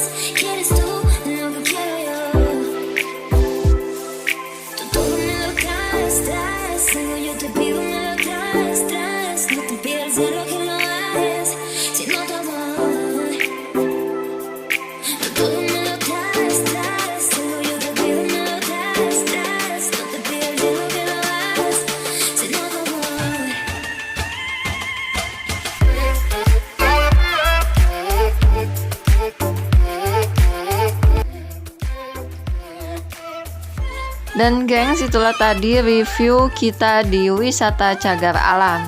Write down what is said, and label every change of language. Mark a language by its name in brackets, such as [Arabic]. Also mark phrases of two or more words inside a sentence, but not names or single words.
[Spanish] ¿Quieres tú lo que quiero yo? Tú todo me lo traes, solo yo te pido me lo traes. No te pido el cielo que lo hagas, sino tu amor. Todo me lo traes, solo yo te pido me lo traes. No te pido el cielo que lo hagas, sino tu amor. [Indonesian] Dan gengs, itulah tadi review kita di wisata Cagar Alam.